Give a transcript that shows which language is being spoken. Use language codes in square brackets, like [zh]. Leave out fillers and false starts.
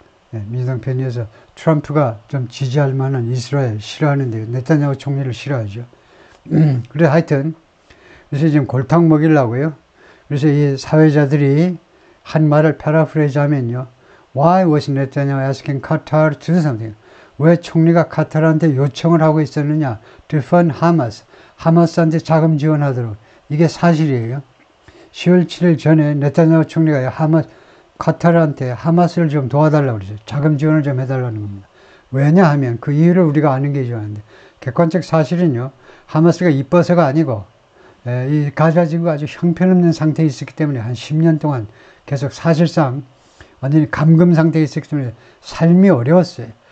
[ko] 민주당 편이어서 트럼프가 좀 지지할 만한 이스라엘 싫어하는데, 네타냐후 총리를 싫어하죠. 그래 하여튼 그래서 지금 골탕 먹이려고요. 그래서 이 사회자들이 한 말을 패러프레이즈 하면요, [en] Why was Netanyahu asking Qatar to do something? [ko] 왜 총리가 카타르한테 요청을 하고 있었느냐? [en] To fund Hamas. [ko] 하마스한테 자금 지원하도록. 이게 사실이에요. 10월 7일 전에 네타냐후 총리가 카타르한테 하마스를 좀 도와달라고 그러죠. 자금 지원을 좀 해달라는 겁니다. 왜냐하면 그 이유를 우리가 아는 게 중요한데, 객관적 사실은요, 하마스가 이뻐서가 아니고, 이 가자 지구가 아주 형편없는 상태에 있었기 때문에 한 10년 동안 계속 사실상 완전히 감금 상태에 있었기 때문에 삶이 어려웠어요.